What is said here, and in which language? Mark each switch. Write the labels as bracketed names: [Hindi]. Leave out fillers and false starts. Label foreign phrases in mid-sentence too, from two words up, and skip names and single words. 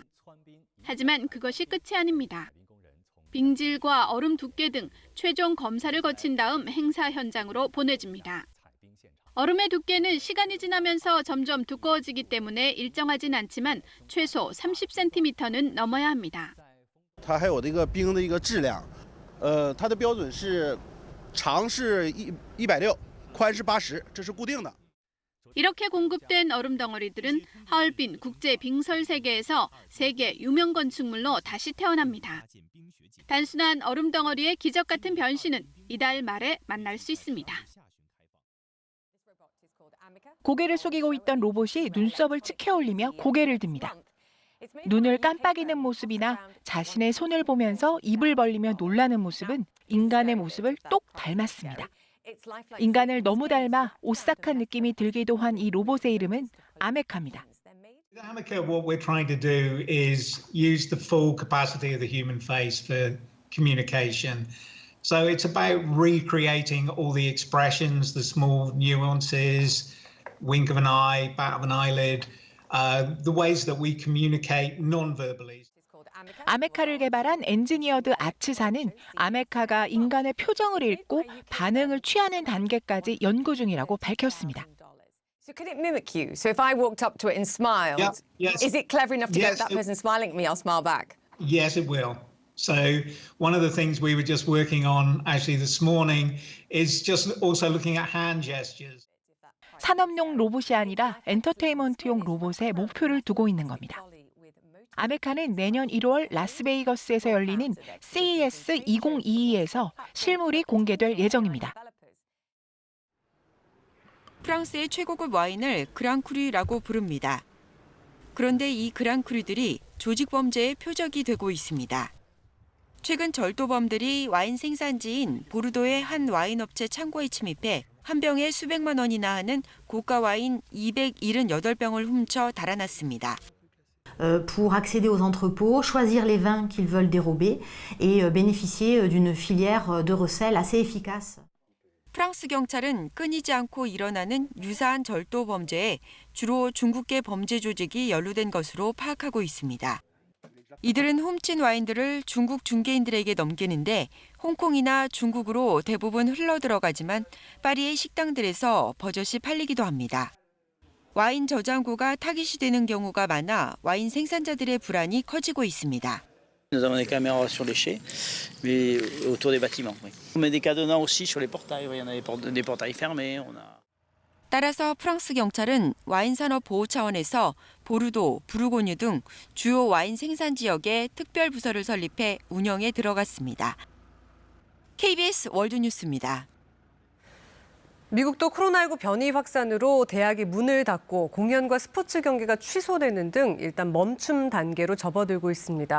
[Korean] 하지만 그것이 끝이 아닙니다. 빙질과 얼음 두께 등 최종 검사를 거친 다음 행사 현장으로 보내집니다. 얼음의 두께는 시간이 지나면서 점점 두꺼워지기 때문에 일정하진 않지만 최소 30cm는 넘어야 합니다. [Chinese] 它还有这个冰的一个质量，它的标准是长是160，宽是80，这是固定的。 [Korean] 이렇게 공급된 얼음 덩어리들은 하얼빈 국제 빙설 세계에서 세계 유명 건축물로 다시 태어납니다. 단순한 얼음 덩어리의 기적 같은 변신은 이달 말에 만날 수 있습니다. 고개를 숙이고 있던 로봇이 눈썹을 치켜 올리며 고개를 듭니다. 눈을 깜빡이는 모습이나 자신의 손을 보면서 입을 벌리며 놀라는 모습은 인간의 모습을 똑 닮았습니다. 인간을 너무 닮아 오싹한 느낌이 들기도 한 이 로봇의 이름은 아메카입니다. [English] Ameca, what we're trying to do is use the full capacity of the human face for communication. So it's about recreating all the expressions, the small nuances, wink of an eye, bat of an eyelid, the ways that we communicate non-verbally. [Korean] 아메카를 개발한 엔지니어드 아츠사는 아메카가 인간의 표정을 읽고 반응을 취하는 단계까지 연구 중이라고 밝혔습니다. [English] So could it mimic you? So if I walked up to it and smiled, is it clever enough to go, that person smiling at me, I'll smile back? Yes, it will. So one of the things we were just working on actually this morning is just also looking at hand gestures. [Korean] 산업용 로봇이 아니라 엔터테인먼트용 로봇에 목표를 두고 있는 겁니다. 아메카는 내년 1월 라스베이거스에서 열리는 CES 2022에서 실물이 공개될 예정입니다. 프랑스의 최고급 와인을 그랑크루라고 부릅니다. 그런데 이 그랑크루들이 조직범죄의 표적이 되고 있습니다. 최근 절도범들이 와인 생산지인 보르도의 한 와인 업체 창고에 침입해 한 병에 수백만 원이나 하는 고가 와인 278병을 훔쳐 달아났습니다. [French] Pour accéder aux entrepôts, choisir les vins qu'ils veulent dérober et bénéficier d'une filière de recel assez efficace. [Korean] 프랑스 경찰은 끊이지 않고 일어나는 유사한 절도 범죄에 주로 중국계 범죄 조직이 연루된 것으로 파악하고 있습니다. 이들은 훔친 와인들을 중국 중개인들에게 넘기는데 홍콩이나 중국으로 대부분 흘러들어가지만 파리의 식당들에서 버젓이 팔리기도 합니다. 와인 저장고가 타깃이 되는 경우가 많아 와인 생산자들의 불안이 커지고 있습니다. [French] Nous avons des caméras sur les chais, mais autour des bâtiments. Oui. On met des cadenas aussi sur les portails. Il y en a des portails fermés. On a... [Korean] 따라서 프랑스 경찰은 와인 산업 보호 차원에서 보르도, 부르고뉴 등 주요 와인 생산 지역에 특별 부서를 설립해 운영에 들어갔습니다. KBS 월드뉴스입니다. 미국도 코로나19 변이 확산으로 대학이 문을 닫고 공연과 스포츠 경기가 취소되는 등 일단 멈춤 단계로 접어들고 있습니다.